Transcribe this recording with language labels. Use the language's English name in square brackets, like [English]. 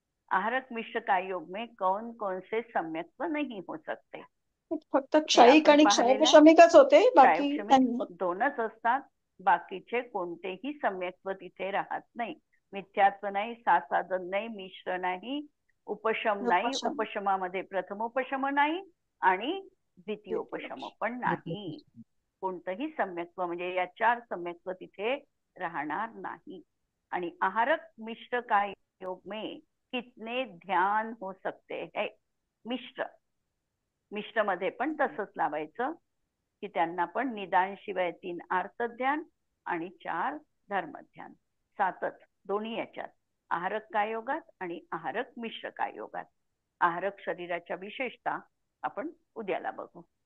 [Hindi] आहारक मिश्र काय योग में कौन कौन से सम्यक्त्व नहीं हो सकते. [Marathi] फक्त क्षयिक आणि क्षयविषमिकच होते, बाकी 2च असतात. बाकीचे कोणतेही सम्यक्त्व तिथे राहत नाही. मिथ्यात्व नाही, सासाधन नाही, मिश्र नाही, उपशम नाही, उपशमामध्ये प्रथम उपशम नाही आणि द्वितीय उपशम पण नाही. कोणतंही सम्यक्त्व म्हणजे या 4 सम्यक्त्व तिथे राहणार नाही. आणि [Hindi] आहारक मिश्र काय योग में कितने ध्यान हो सकते है. [Marathi] मिश्र मिश्र मध्ये पण तसंच लावायचं की त्यांना पण निदान शिवाय 3 आर्त ध्यान आणि 4 धर्म ध्यान. 7च दोन्ही याच्यात, आहारक काय योगात आणि आहारक मिश्र काय योगात. आहारक शरीराच्या विशेषता आपण उद्याला बघू.